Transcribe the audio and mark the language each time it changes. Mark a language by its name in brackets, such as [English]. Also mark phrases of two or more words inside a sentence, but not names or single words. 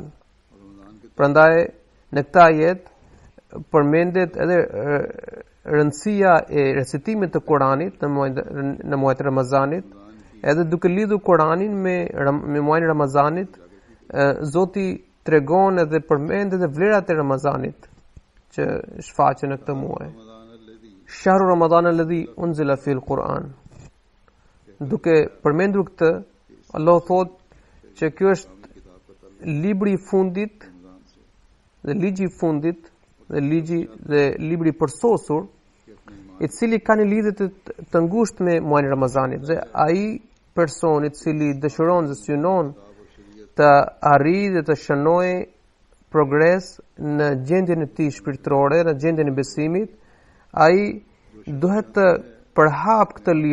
[Albanian] Prandaj në këtë ajet përmendet edhe rëndësia e recitimit të Kuranit në muajin e Ramazanit, edhe duke lidhur Kuranin me muajin e Ramazanit, Zoti tregon edhe përmend edhe vlerat e Ramazanit që shfaqen në këtë muaj. [Arabic] شهر رمضان الذي أنزل في القرآن. [Albanian] Duke përmendur këtë, Allah thot që kjo është libri i fundit dhe ligji i fundit dhe libri i përsosur, i cili ka një lidhje të ngushtë me muajin e Ramazanit, dhe ai person i cili dëshiron dhe synon të arrijë dhe të shënojë progres në gjendjen e tij shpirtërore, në gjendjen e besimit, ai duhet të përhap këtë